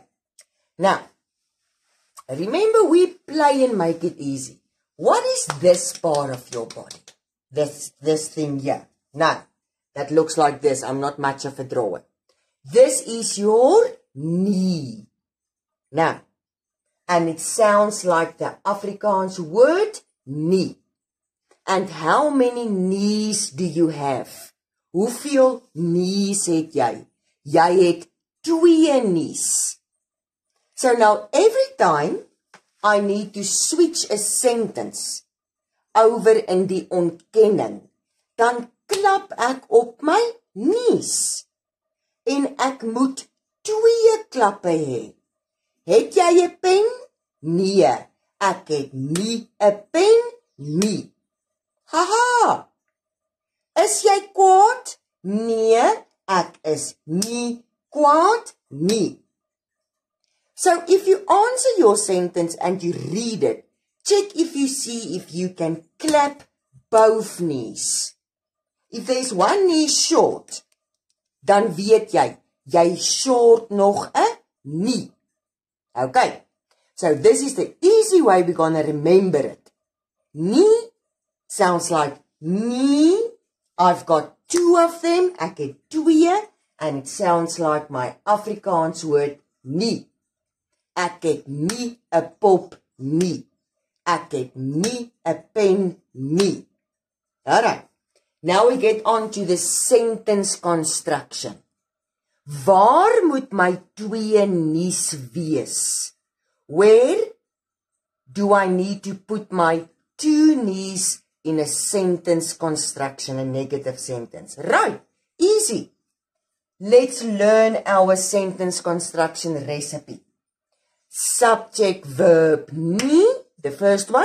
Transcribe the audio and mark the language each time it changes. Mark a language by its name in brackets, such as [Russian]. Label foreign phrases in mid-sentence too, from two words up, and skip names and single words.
[English] Now, remember we play and make it easy. What is this part of your body? This thing here. Now, that looks like this. I'm not much of a drawer. This is your knee. Now, and it sounds like the Afrikaans word nie. And how many knees do you have? [Afrikaans] Hoeveel knees het jy? Jy het 2 knees. [English] So now every time I need to switch a sentence over [Afrikaans] in die ontkenning, dan klap ek op my knees. En ek moet 2 klappe hê. Het jy 'n pen? Nee, ek het nie 'n pen nie. Haha! Is jy kwaad? Nee, ek is nie kwaad nie. [English] So if you answer your sentence and you read it, check if you see if you can clap both knees. If there's one knee short, [Afrikaans] dan weet jy short nog 'n nie. [English] Okay, so this is the easy way we're going to remember it. Nie sounds like nie. I've got 2 of them, [Afrikaans] ek het 2, [English] and it sounds like my Afrikaans word nie. [Afrikaans] Ek het nie 'n pop nie. Ek het nie 'n pen nie. [English] Alright. Now we get on to the sentence construction. [Afrikaans] Waar moet my 2 knees wees? [English] Where do I need to put my 2 knees in a sentence construction, a negative sentence? Right, easy. Let's learn our sentence construction recipe. Subject, verb, nie, the first one.